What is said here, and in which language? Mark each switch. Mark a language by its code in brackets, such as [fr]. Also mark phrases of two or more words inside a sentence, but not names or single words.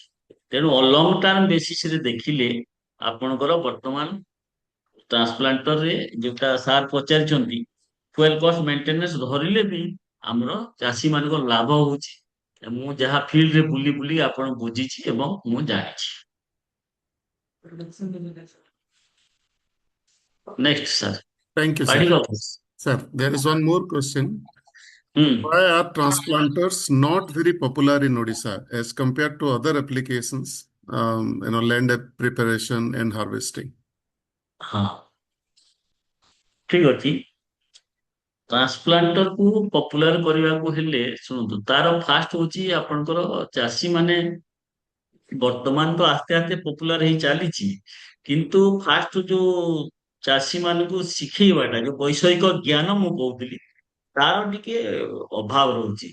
[or] ତେଣୁ [en] long term basis [or] ଦେଖିଲେ ଆପଣଙ୍କର ବର୍ତ୍ତମାନ ଟ୍ରାନ୍ସପ୍ଲାଣ୍ଟରରେ ଯୋଉଟା ସାର୍ ପଚାରିଛନ୍ତି [en] fuel cost maintenance [or] ଧରିଲେ ବି ଆମର ଚାଷୀ ମାନଙ୍କର ଲାଭ ହଉଛି। ମୁଁ ଯାହା ଫିଲ୍ଡରେ ବୁଲି ବୁଲି ଆପଣ ବୁଝିଛି ଏବଂ ମୁଁ ଜାଣିଛି। [en] next sir. Thank you, sir. [or] ପାଢିବ। [en] Sir, there is one more question. [or] ହୁଁ। [en] Why are transplanters not very popular in Odisha as compared to other applications, land preparation and harvesting? [or] ହଁ ଠିକ ଅଛି। ଟ୍ରାନ୍ସପ୍ଲାଣ୍ଟର କୁ ପପୁଲାର କରିବାକୁ ହେଲେ ଶୁଣନ୍ତୁ, ତାର ଫାଷ୍ଟ ହଉଛି ଆପଣଙ୍କର ଚାଷୀ ମାନେ ବର୍ତ୍ତମାନ ତ ଆସ୍ତେ ଆସ୍ତେ ପପୁଲାର ହେଇ ଚାଲିଛି, କିନ୍ତୁ ଫାଷ୍ଟ ଯୋଉ ଚାଷୀ ମାନଙ୍କୁ ଶିଖେଇବାଟା, ଯୋଉ ବୈଷୟିକ ଜ୍ଞାନ ମୁଁ କହୁଥିଲି, ତାର ଟିକେ ଅଭାବ ରହୁଛି।